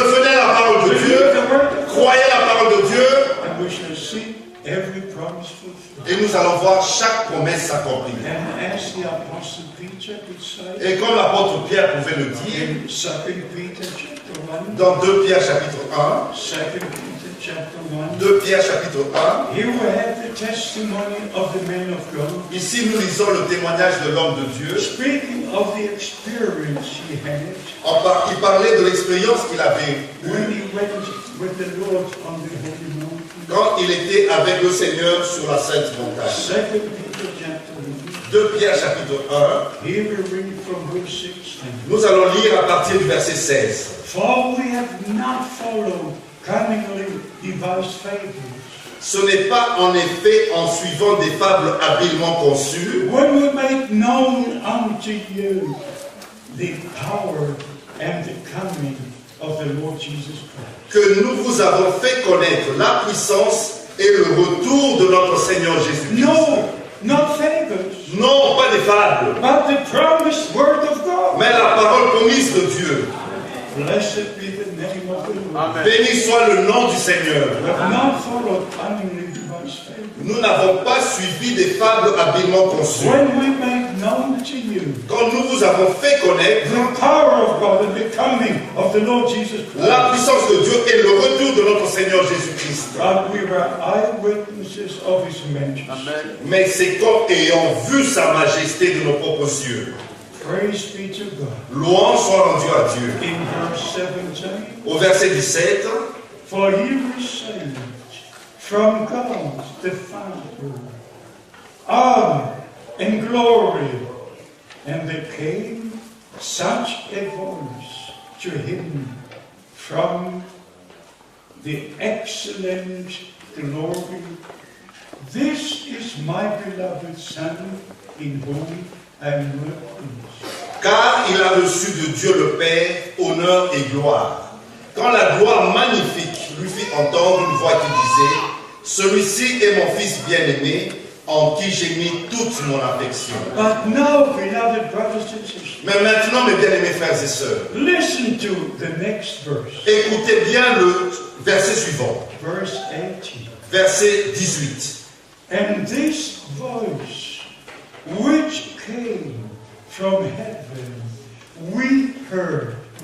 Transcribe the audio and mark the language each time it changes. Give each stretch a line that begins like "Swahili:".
French: Revenez à la parole de Dieu.
English: Believe the word of God.
French: Croyez la parole de Dieu.
English: And we shall see every promise fulfilled.
French: Et nous allons voir chaque promesse s'accomplir.
English: And as the Apostle Peter could say,
French: Et comme l'apôtre Pierre pouvait le dire,
English: in 2 Peter chapter 1,
French: dans 2 Pierre chapitre 1,
English: 2 Peter chapter 1,
French: 2 Pierre chapitre 1,
English: here we have the testimony of the man of God,
French: ici nous lisons le témoignage de l'homme de Dieu.
English: speaking of the experience he had
French: Il parlait de l'expérience qu'il avait
English: when
French: eue
English: he went with the Lord on the holy mountain.
French: quand il était avec le Seigneur sur la Sainte Montagne.
English: 2 Peter chapter 1,
French: 2 Pierre chapitre 1,
English: here we read from verse 16.
French: nous allons lire à partir du verset 16.
English: For we have not followed cunningly devised fables,
French: Ce n'est pas en effet en suivant des fables habilement conçues
English: when we make known unto you the power and the coming of the Lord Jesus Christ.
French: que nous vous avons fait connaître la puissance et le retour de notre Seigneur Jésus-Christ.
English: No, not fables,
French: Non, pas des fables,
English: but the promised word of God.
French: mais la parole promise de Dieu.
English: Blessed be the name of the Lord.
French: Béni soit le nom du Seigneur.
English: We have not followed cunningly devised fables.
French: Nous n'avons pas suivi des fables habilement conçues.
English: When we make known to you
French: Quand nous vous avons fait connaître
English: the power of God and the coming of the Lord Jesus Christ.
French: la puissance de Dieu et le retour de notre Seigneur Jésus-Christ.
English: But we were eyewitnesses of His majesty.
French: Mais c'est comme ayant vu sa majesté de nos propres yeux.
English: Praise be to God.
French: Louange soit rendue à Dieu.
English: In verse 17,
French: Au verset 17,
English: for He received from God the Father honor and glory, and there came such a voice to Him from the excellent glory. This is my beloved Son, in whom I am well pleased.
French: car il a reçu de Dieu le Père honneur et gloire. Quand la gloire magnifique lui fit entendre une voix qui disait « Celui-ci est mon Fils bien-aimé, en qui j'ai mis toute mon affection. »
English: But now, beloved brothers and sisters,
French: Mais maintenant, mes bien-aimés frères et sœurs,
English: listen to the next verse,
French: écoutez bien le verset suivant,
English: verse 18.
French: verset 18.
English: And this voice, which came from heaven, we heard.